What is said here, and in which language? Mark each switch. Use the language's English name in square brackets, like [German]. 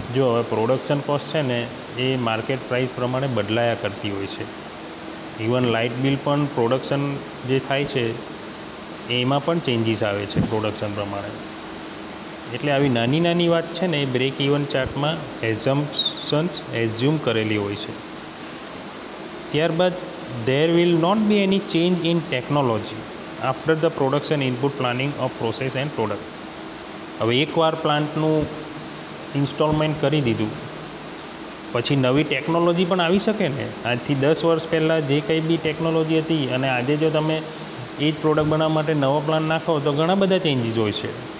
[Gujarati] જો હવે production cost છે ને એ માર્કેટ પ્રાઇસ પ્રમાણે બદલાયા કરતી હોય છે. ઇવન લાઇટ બિલ પણ પ્રોડક્શન જે થાય છે એમાં પણ ચેન્જીસ આવે છે પ્રોડક્શન પ્રમાણે. એટલે આવી નાની નાની વાત છે ને એ બ્રેક ઇવન ચાર્ટમાં એઝમ્પશન્સ એઝ્યુમ કરેલી હોય છે. [English] ત્યારબાદ there will not be any change in technology after the production input planning of process and product. [Gujarati] હવે એકવાર પ્લાન્ટનું ઇન્સ્ટોલમેન્ટ કરી દીધું પછી નવી ટેકનોલોજી પણ આવી શકે ને. આજથી 10 વર્ષ પહેલાં જે કંઈ બી ટેકનોલોજી હતી અને આજે જો તમે એ જ પ્રોડક્ટ બનાવવા માટે નવો પ્લાન નાખો તો ઘણા બધા ચેન્જીસ હોય છે.